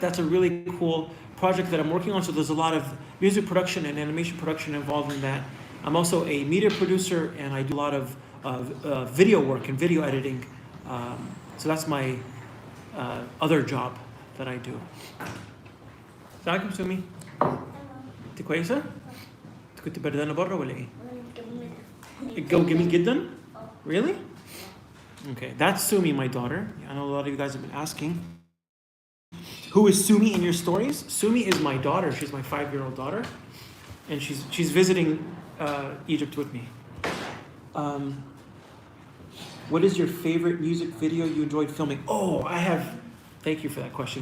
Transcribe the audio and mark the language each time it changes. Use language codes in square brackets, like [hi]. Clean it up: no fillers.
[en] That's a really cool project that I'm working on. So there's a lot of music production and animation production involved in that. I'm also a media producer, and I do a lot of video work and video editing. So that's my other job that I do. [ar] ازيكم سمي؟ انت كويسة؟ انت كنت بردانة برا ولا ايه؟ الجو جميل جدا؟ [en] Really? Okay, that's Sumi, my daughter. I know a lot of you guys have been asking. Who is Sumi in your stories? Sumi is my daughter. She's my 5-year-old daughter, and she's visiting Egypt with me. What is your favorite music video you enjoyed filming? Oh, thank you for that question.